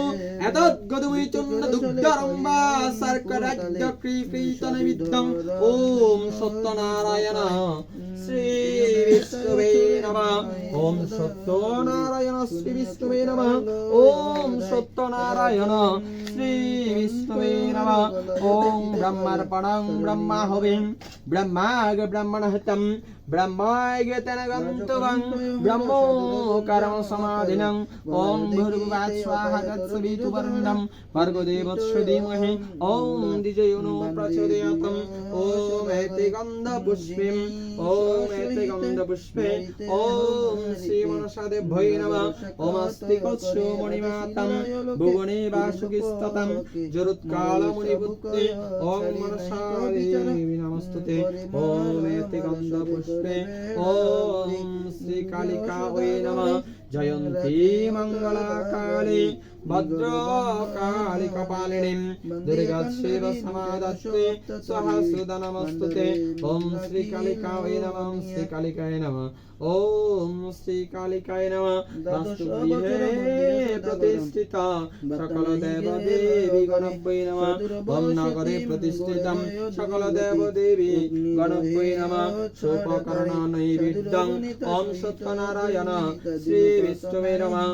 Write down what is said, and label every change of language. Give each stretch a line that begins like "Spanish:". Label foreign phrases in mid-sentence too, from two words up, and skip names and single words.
Sanskrit: এতদ্ গদুমে চূর্ণ দুগ্ধরম্বা শর্করাদি কীকৃত নৈবেদ্যং ওম সত্যনারায়ণ শ্রী বিষ্ণুবে নমঃ। ওম সত্যনারায়ণ শ্রী বিষ্ণুবে নমঃ। ওম সত্যনারায়ণ শ্রী বিষ্ণুবে নমঃ। ওম ব্রহ্মার্পণং ব্রহ্মাহুতিং ব্রহ্মাগ ব্রহ্মণহিতং ব্রহ্মায় তেন গন্তবং ব্রহ্মোকারং সমাধিনং। ওম ভূর্ভুবঃ স্বাহা তৎসবিতু বরেণ্যং ভর্গো দেবস্য ধীমহি ওম দ্বিজዮ নো প্রচোদয়াৎ। ওম এতে গন্ধপুষ্পে ওম শ্রী মনসা দেভ্যৈ নমঃ। ওম অস্তি কচ্ছো মণিমাতং ভুবনে বাসুকিস্ততং জরুৎকাল মুনিপুত্রে ওম মনসা দেবী নমস্তুতে। ওম এতে গন্ধপুষ্পে ওম শ্রী কালিকা ওয়ে নমঃ। জয়ন্তী মঙ্গলা কালী ভদ্রকালী কপালিনী দুর্গা শিব সমাদত্তে সহস্রদা নমস্তুতে। ওম শ্রী কালিকা ওয়ে নমঃ। ওম শ্রী কালিকায় নমঃ। ওম শ্রী কালিকায় নমঃ। বাস্তুগৃহে প্রতিষ্ঠিতা সকল দেব দেবী গণভ্যৈ নমঃ। ওম নগরে প্রতিষ্ঠিতম সকল দেব দেবী গণভ্যৈ নমঃ। সোপকরণ নৈবেদ্যং ওম সত্যনারায়ণ শ্রী বিষ্ণুবে নমঃ।